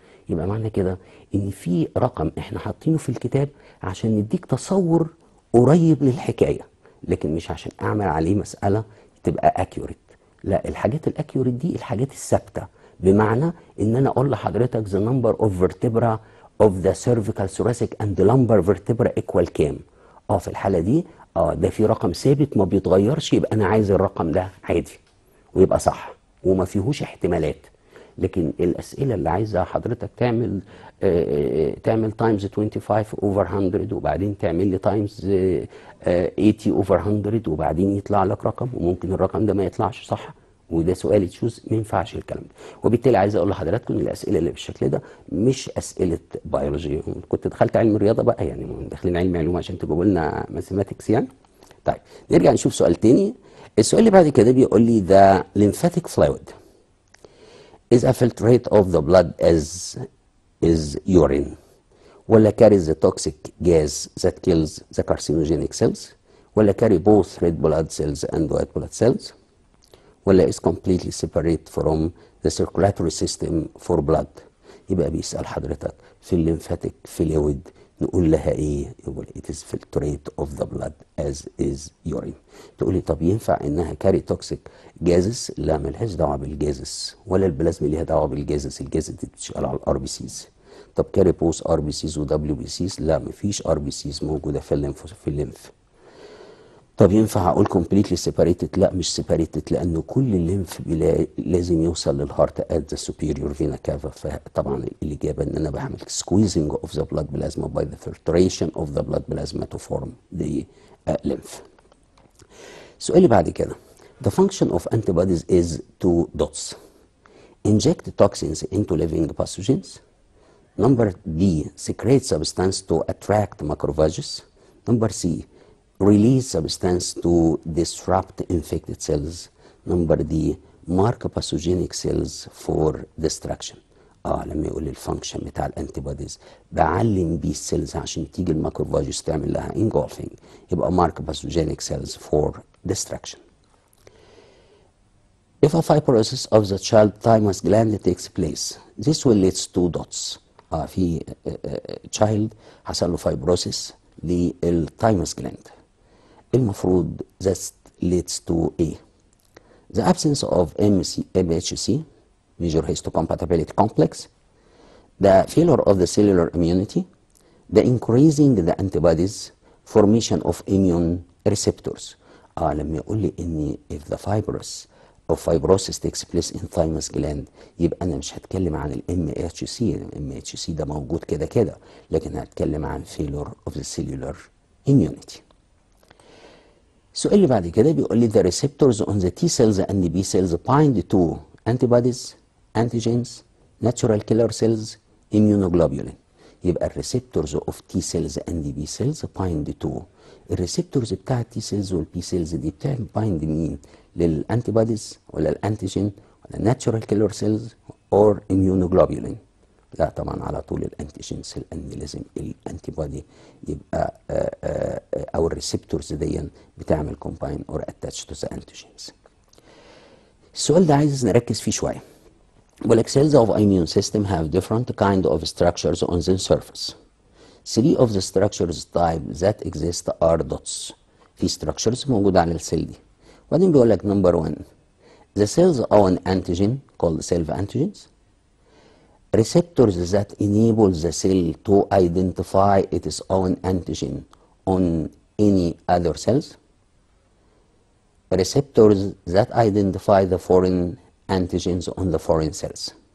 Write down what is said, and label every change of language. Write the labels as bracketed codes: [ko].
[ar] يبقى معنى كده ان في رقم احنا حاطينه في الكتاب عشان نديك تصور قريب للحكايه، لكن مش عشان اعمل عليه مساله تبقى اكيوريت. لا، الحاجات الاكيوريت دي الحاجات الثابته. بمعنى ان انا اقول لحضرتك [en] the number of vertebra of the cervical thoracic and lumbar vertebra equal [ar] كام. في الحاله دي ده في رقم ثابت ما بيتغيرش، يبقى انا عايز الرقم ده عادي ويبقى صح وما فيهوش احتمالات. لكن الاسئله اللي عايزه حضرتك تعمل تايمز 25 اوفر 100 وبعدين تعمل لي تايمز 80 اوفر 100 وبعدين يطلع لك رقم، وممكن الرقم ده ما يطلعش صح، وده سؤال تشوز، ما ينفعش الكلام ده. وبالتالي عايز اقول لحضراتكم ان الاسئله اللي بالشكل ده مش اسئله بيولوجي. كنت دخلت علم الرياضه بقى، يعني داخلين علم علوم عشان تجيبوا لنا ماثيماتكس يعني. طيب نرجع نشوف سؤال تاني. السؤال اللي بعد كده بيقول لي [en] the lymphatic fluid is a filtrate of the blood as is urine ولا carries the toxic gas that kills the carcinogenic cells ولا carry both red blood cells and white blood cells ولا is completely separate from the circulatory system for blood. [ar] يبقى بيسأل حضرتك في الليمفاتيك فلويد نقول لها ايه؟ يقول [en] it is filtrate of the blood as is urine. [ar] تقولي طب ينفع انها كاري توكسيك جازس؟ لا، ملهاش دعوه بالجازس، ولا البلازما ليها دعوه بالجازس. الجازس دي بتشتغل على الار بي سيز. طب كاري بوس ار بي سيز ودبليو بي سيز؟ لا، مفيش ار بي سيز موجوده في الليمف. طب ينفع اقول [en] completely separated؟ [ar] لا، مش separated، لانه كل الليمف لازم يوصل للهارت [en] at the superior vena cava. [ar] فطبعا الاجابه ان انا بعمل [en] squeezing of the blood plasma by the filtration of the blood plasma to form the lymph. [ar] السؤال اللي بعد كده [en] the function of antibodies is two dots inject toxins into living pathogens. Number B, secrete substance to attract macrophages. Number C, release substance to disrupt infected cells. Number D, mark pathogenic cells for destruction. [ar] لما يقول لي الفانكشن بتاع الانتي بوديز بعلم بيه السيلز عشان تيجي الماكروفاجز تعمل لها engulfing، يبقى [en] mark pathogenic cells for destruction. If a fibrosis of the child thymus gland takes place, this will lead to dots. [ar] في child حصل له fibrosis للثايموس gland. المفروض [en] that leads to A. The absence of MHC, major histocompatibility complex, the failure of the cellular immunity, the increasing the antibodies, formation of immune receptors. [ar] لما يقول لي ان [en] if the fibrosis takes place in thymus gland، [ar] يبقى انا مش هتكلم عن MHC. MHC ده موجود كده كده، لكن هتكلم عن [en] failure of the cellular immunity. [ar] السؤال اللي بعد كده بيقول لي [en] the receptors on the T cells and B cells bind to antibodies, antigens, natural killer cells, immunoglobulin. [ar] يبقى [en] الريسبتورز of T cells and B cells bind to. [ar] الريسبتورز بتاع التي سيلز والبي سيلز دي بتعمل بايند مين؟ للانتيبوديز ولا الانتيجين ولا الناتشورال كيلر سيلز اور immunoglobulin؟ لا طبعا على طول الانتيجينز، لان لازم الانتيبودي يبقى او الريسبتورز دي بتعمل كومباين اور اتاتش تو ذا انتيجينز. السؤال ده عايز نركز فيه شويه. بيقول لك [en] cells of immune system have different kind of structures on the surface. Three of the structures type that exist are dots. [ar] في structures موجودة على السيل دي. وبعدين بيقول لك [en] number 1 the cells own antigen called self antigens. Receptors that enable the cell to identify its own antigen on any other cells. Receptors that identify the foreign antigens on the foreign cells.